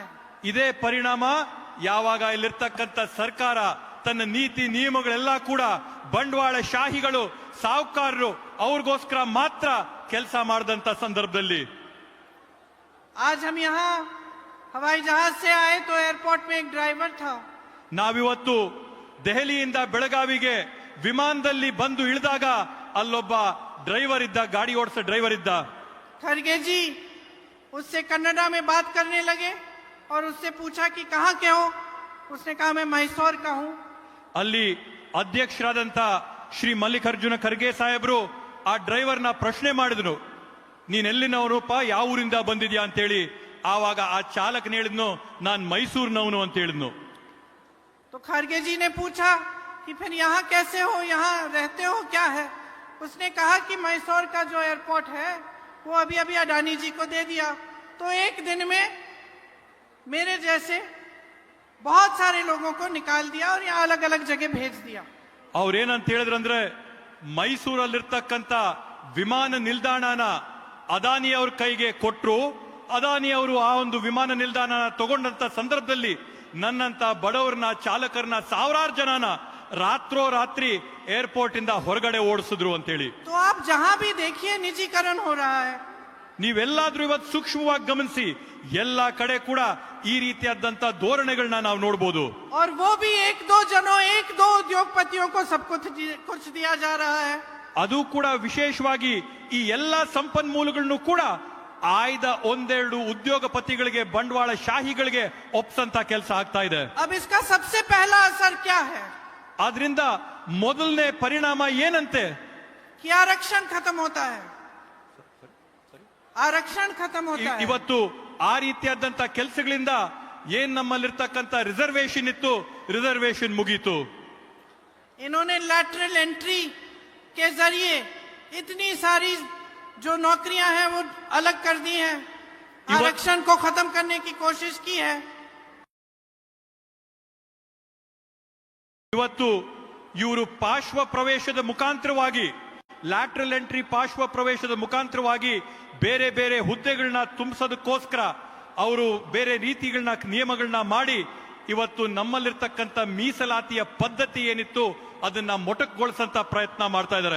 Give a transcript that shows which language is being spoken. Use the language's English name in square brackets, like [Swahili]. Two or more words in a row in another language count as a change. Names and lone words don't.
[Kannada] ಇದೇ ಪರಿಣಾಮ ಯಾವಾಗ ಇಲ್ಲಿರ್ತಕ್ಕಂಥ ಸರ್ಕಾರ ತನ್ನ ನೀತಿ ನಿಯಮಗಳೆಲ್ಲ ಕೂಡ ಬಂಡವಾಳ ಶಾಹಿಗಳು ಸಾಹುಕಾರರು ಅವ್ರಿಗೋಸ್ಕರ ಮಾತ್ರ ಕೆಲಸ ಮಾಡಿದಂತ ಸಂದರ್ಭದಲ್ಲಿ. [Hindi] आज हम यहाँ हवाई जहाज से आए तो एयरपोर्ट में एक ड्राइवर था. [Kannada] ನಾವಿವತ್ತು ದೆಹಲಿಯಿಂದ ಬೆಳಗಾವಿಗೆ ವಿಮಾನದಲ್ಲಿ ಬಂದು ಇಳಿದಾಗ ಅಲ್ಲೊಬ್ಬ ಡ್ರೈವರ್ ಇದ್ದ, ಗಾಡಿ ಓಡಿಸೋ ಡ್ರೈವರ್ ಇದ್ದ. [Hindi] खड़गे जी उससे कन्नड़ा में बात करने लगे और उससे पूछा कि कहाँ के हो. उसने कहा मैं मैसूर का हूँ. [Kannada] ಅಲ್ಲಿ ಅಧ್ಯಕ್ಷರಾದಂತ ಶ್ರೀ ಮಲ್ಲಿಕಾರ್ಜುನ ಖರ್ಗೆ ಸಾಹೇಬ್ರು ಆ ಡ್ರೈವರ್ನ ಪ್ರಶ್ನೆ ಮಾಡಿದ್ರು, ನೀನೆಲ್ಲಿನವರಪ್ಪ, ಯಾವ ಊರಿಂದ ಬಂದಿದ್ಯಾ ಅಂತೇಳಿ. ಆವಾಗ ಆ ಚಾಲಕನ ಹೇಳಿದ್ನು, ನಾನ್ ಮೈಸೂರಿನವನು ಅಂತ ಹೇಳಿದ್ನು. [Hindi] तो खड़गे जी ने पूछा कि फिर यहाँ कैसे हो, यहाँ रहते हो, क्या है. उसने कहा कि मैसूर का जो एयरपोर्ट है वो अभी अभी अडानी जी को दे दिया, तो एक दिन में मेरे जैसे बहुत सारे लोगों को निकाल दिया और यहाँ अलग अलग जगह भेज दिया. [Kannada] ಅವ್ರೇನಂತ ಹೇಳಿದ್ರಂದ್ರೆ, ಮೈಸೂರಲ್ಲಿರ್ತಕ್ಕಂಥ ವಿಮಾನ ನಿಲ್ದಾಣನ ಅದಾನಿ ಅವ್ರ ಕೈಗೆ ಕೊಟ್ರು. ಅದಾನಿ ಅವರು ಆ ಒಂದು ವಿಮಾನ ನಿಲ್ದಾಣ ತಗೊಂಡಂತ ಸಂದರ್ಭದಲ್ಲಿ ನನ್ನಂತ ಬಡವರನ್ನ, ಚಾಲಕರನ್ನ, ಸಾವಿರಾರು ಜನನ ರಾತ್ರೋ ರಾತ್ರಿ ಏರ್ಪೋರ್ಟ್ ಇಂದ ಹೊರಗಡೆ ಓಡಿಸಿದ್ರು ಅಂತೇಳಿ. [Hindi] तो आप जहां भी देखिए निजीकरण हो रहा है. [Kannada] ನೀವೆಲ್ಲಾದ್ರೂ ಇವತ್ತು ಸೂಕ್ಷ್ಮವಾಗಿ ಗಮನಿಸಿ, ಎಲ್ಲ ಕಡೆ ಕೂಡ ಈ ರೀತಿಯಾದಂತ ಧೋರಣೆಗಳನ್ನ ನಾವು ನೋಡಬಹುದು. [Hindi] और वो भी एक दो जनों, एक दो उद्योगपतियों को सब कुछ दिया जा रहा है. [Kannada] ಅದು ಕೂಡ ವಿಶೇಷವಾಗಿ ಈ ಎಲ್ಲಾ ಸಂಪನ್ಮೂಲಗಳನ್ನು ಕೂಡ ಆಯ್ದ ಒಂದೆರಡು ಉದ್ಯೋಗಪತಿಗಳಿಗೆ, ಬಂಡವಾಳ ಶಾಹಿಗಳಿಗೆ ಒಪ್ಸಂತ ಕೆಲಸ ಆಗ್ತಾ ಇದೆ. [Hindi] अब इसका सबसे पहला असर क्या है? [Kannada] ಆದ್ರಿಂದ ಮೊದಲನೇ ಪರಿಣಾಮ ಏನಂತೆ? [Hindi] कि आरक्षण खत्म होता है. आरक्षण खत्म होता है. [Kannada] ಇವತ್ತು ಆ ರೀತಿಯಾದಂತ ಕೆಲಸಗಳಿಂದ ಏನ್ ನಮ್ಮಲ್ಲಿರ್ತಕ್ಕಂಥ ರಿಸರ್ವೇಶನ್ ಇತ್ತು, ರಿಸರ್ವೇಶನ್ ಮುಗೀತು. [Hindi] इन्होंने [English] lateral entry [Hindi] के जरिए इतनी सारी जो नौकरियां हैं वो अलग कर दी हैं. आरक्षण को खत्म करने की कोशिश की है. [Kannada] ಇವತ್ತು ಇವರು ಪಾರ್ಶ್ವ ಪ್ರವೇಶದ ಮುಖಾಂತರವಾಗಿ, [English] lateral entry [Kannada] ಪಾರ್ಶ್ವ ಪ್ರವೇಶದ ಮುಖಾಂತರವಾಗಿ ಬೇರೆ ಬೇರೆ ಹುದ್ದೆಗಳನ್ನ ತುಂಬಿಸೋದಕ್ಕೋಸ್ಕರ ಅವರು ಬೇರೆ ರೀತಿಗಳನ್ನ, ನಿಯಮಗಳನ್ನ ಮಾಡಿ ಇವತ್ತು ನಮ್ಮಲ್ಲಿರ್ತಕ್ಕಂಥ ಮೀಸಲಾತಿಯ ಪದ್ಧತಿ ಏನಿತ್ತು ಅದನ್ನ ಮೊಟಕುಗೊಳಿಸಂತ ಪ್ರಯತ್ನ ಮಾಡ್ತಾ ಇದ್ದಾರೆ.